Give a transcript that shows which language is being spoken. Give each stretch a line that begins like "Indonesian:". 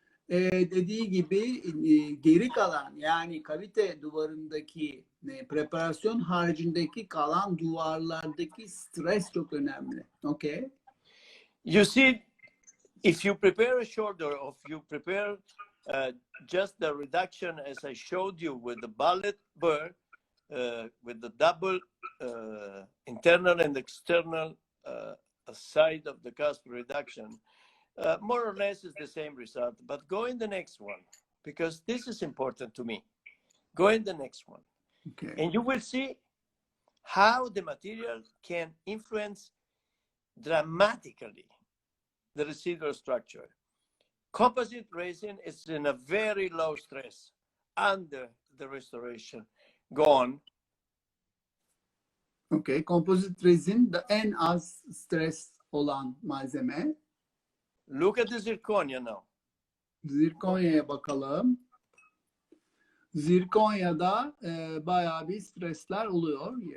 Turkish: Dediği gibi geri kalan, yani kavite duvarındaki preparasyon haricindeki kalan duvarlardaki stres çok önemli.
English: Okay. You see, if you prepare a shoulder, or if you prepare just the reduction as I showed you with the bullet burr, with the double internal and external side of the cusp reduction, more or less is the same result. But go in the next one, because this is important to me. Go in the next one. Okay. And you will see how the material can influence dramatically the residual structure. Composite resin is in a very low stress under the restoration. Go on.
Turkish: Okay. Kompozit rezin de en az stres olan malzeme.
English: Look at the zirconia now.
Turkish: Zirkonya'ya bakalım. Zirkonya'da bayağı bir stresler oluyor.